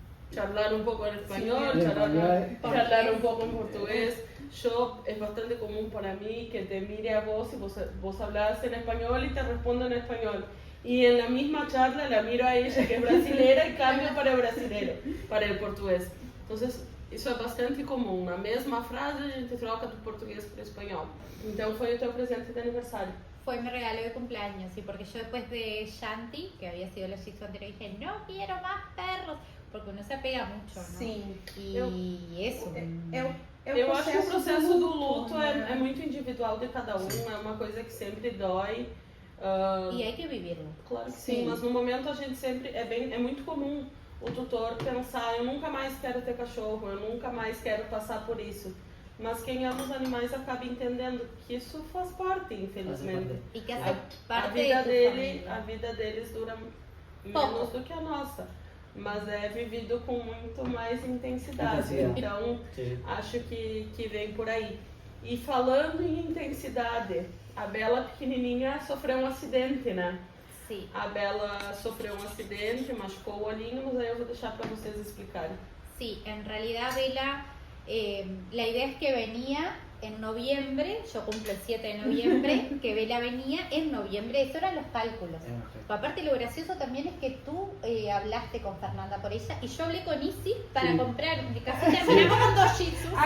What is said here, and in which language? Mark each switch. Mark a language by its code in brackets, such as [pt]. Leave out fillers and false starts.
[es] charlar un poco en español, sí, charlar un poco en portugués. Yo, es bastante común para mí que te mire a vos y vos hablas en español y te respondo en español. Y en la misma charla la miro a ella que es brasilera y cambio para brasilero, para el portugués. [pt] Entonces, isso é bastante comum. A mesma frase a gente troca do português para o espanhol. Então, foi o teu presente de aniversário. [es] Fue mi regalo de cumpleaños, sí, porque yo después de Shanti, que había sido la Shih Tzu anterior, dije, no quiero más perros, porque uno se apega mucho, ¿no? [pt] Sim. [es] Y eso. [pt] Eu acho que o processo do luto é muito individual de cada um, é uma coisa que sempre dói. [es] E hay que vivirlo. [pt] Claro que sim, mas no momento a gente sempre, é muito comum o tutor pensar, eu nunca mais quero ter cachorro, eu nunca mais quero passar por isso. Mas quem ama os animais acaba entendendo que isso faz parte, infelizmente. E que essa parte a vida deles dura menos do que a nossa. Mas é vivido com muito mais intensidade. Então, acho que vem por aí. E falando em intensidade, a Bela pequenininha sofreu um acidente, né? Sim. A Bela sofreu um acidente, machucou o olhinho, mas aí eu vou deixar para vocês explicarem. [es] Sí, en realidad Bela, la idea es que venía en noviembre, yo cumplo el 7 de noviembre, que Bela venía en noviembre, eso eran los cálculos. Aparte lo gracioso también es que tú hablaste con Fernanda por ella y yo hablé con Isi para comprar, casi terminamos con 2 Shih Tzus.